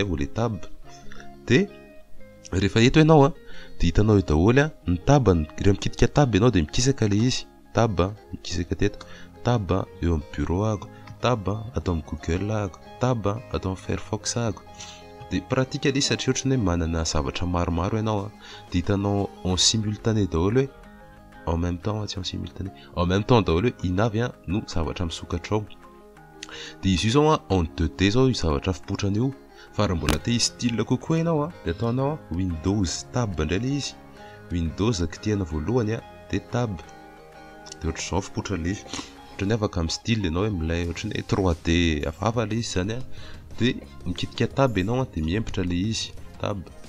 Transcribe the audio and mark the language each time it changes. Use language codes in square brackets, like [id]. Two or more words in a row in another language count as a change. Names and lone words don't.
[mg] vao le tab dia rehefa eto ianao a dia hitanao eo daholo a ny tab rehefa mikitika tab ianao dia mikisaka le izy tab mikisaka teto tab eo amin'ny bureau ako tab atao amin'ny Google ako tab atao amin'ny Firefox ako dia pratika le satria ohatra ny hoe manana zavatra maromaro ianao a dia hitanao [fr] en simultané [mg] daholo hoe [fr] en même [mg] temps tsy [fr] en simultané en même temps [mg] daholo hoe inavy a no zavatra misokatra ao dia izy io zao a [fr] en 2D [mg] zao io zavatra fipotrana io fa raha mbola te style kokoa ianao a dia ataonao Windows tab indray le izy Windows kitihana voalohany a dia tab dia ohatr'izao fipotra le izy ohatra ny afaka amin'ny style ianao hoe milay ohatra ny 3D hafahafa le izy zany a dia mikitika tab ianao a dia miembotra le izy tab